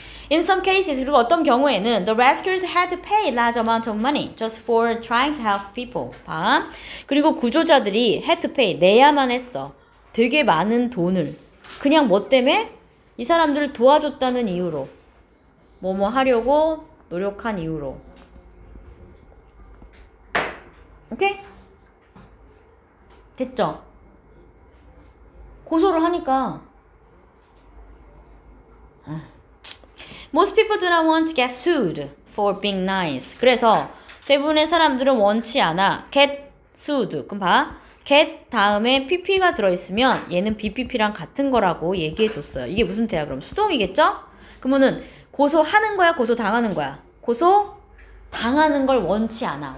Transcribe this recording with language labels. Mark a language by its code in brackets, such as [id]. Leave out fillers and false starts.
[en] In some cases, [ko] 그리고 어떤 경우에는 [en] the rescuers had to pay a large amount of money just for trying to help people. [ko] 봐. 그리고 구조자들이 [en] had to pay, [ko] 내야만 했어. 되게 많은 돈을. 그냥 뭐 때문에? 이 사람들을 도와줬다는 이유로. 뭐뭐 하려고 노력한 이유로. 오케이? 됐죠? 고소를 하니까 [en] Most people do not want to get sued for being nice. [ko] 그래서 대부분의 사람들은 원치 않아. get sued. 그럼 봐. get 다음에 pp가 들어있으면 얘는 bpp랑 같은 거라고 얘기해줬어요. 이게 무슨 태야 그럼? 수동이겠죠? 그러면은 고소하는 거야? 고소당하는 거야? 고소당하는 걸 원치 않아.